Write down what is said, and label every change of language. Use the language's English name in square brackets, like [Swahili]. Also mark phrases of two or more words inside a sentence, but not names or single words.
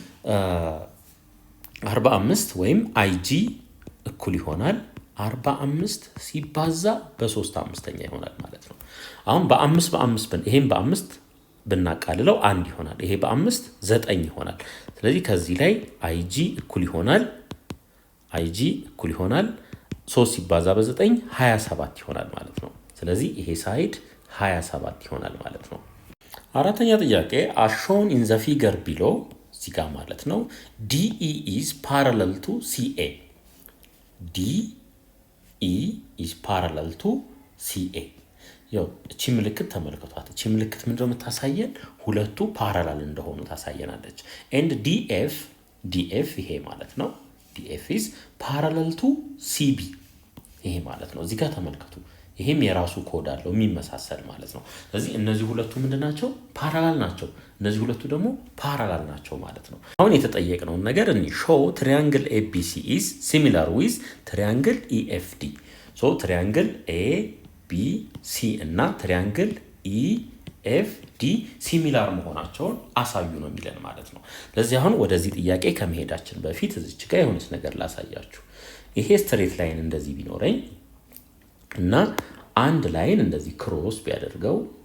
[Amharic] 45 ወይም አይጂ እኩል ይሆናል 45 ሲባዛ በ3/5 ይሆናል ማለት ነው። አሁን በ5 ይሄም በ5 ብናቃልለው 1 ይሆናል። ይሄ በ5 9 ይሆናል። ስለዚህ ከዚህ ላይ አይጂ እኩል ይሆናል 3 ሲባዛ በ9 27 ይሆናል ማለት ነው። ስለዚህ ይሄ ሳይድ 27 ይሆናል ማለት ነው። አራተኛ ጥያቄ [English] as shown in the figure below [Amharic] እዚህ ጋር ማለት ነው [English] DE is parallel to CA [Amharic] ያው እቺ ምልክት ተመልከቷት። እቺ ምልክት ምንድነው የምታሳየን? ሁለቱ ፓራላል እንደሆኑ ታሳየናለች። [English] and DF [Amharic] ይሄ ማለት ነው [English] DF is parallel to CB [Amharic] ይሄ ማለት ነው። እዚህ ጋር ተመልከቱ። ይሄም የራሱ ኮድ አለው የሚመሳሰል ማለት ነው። ስለዚህ እነዚህ ሁለቱ ምንድናቸው? ፓራላል ናቸው። እነዚህ ሁለቱ ደግሞ ፓራላል ናቸው ማለት ነው። አሁን የተጠየቅነውን ነገር [English] show triangle ABC is similar with triangle EFD [Amharic] ትሪያንግል ABC እና ትሪያንግል EFD ሲሚላር መሆናቸውን አሳዩ ነው የሚለን ማለት ነው። ለዚህ አሁን ወደዚህ ጥያቄ ከመሄዳችን በፊት እዚች ጋር የሆነች ነገር ላሳያችሁ። ይሄ [English] straight line [Amharic] እንደዚህ ቢኖረኝ እና አንድ ላይን እንደዚህ ክሮስ ቢያደርገው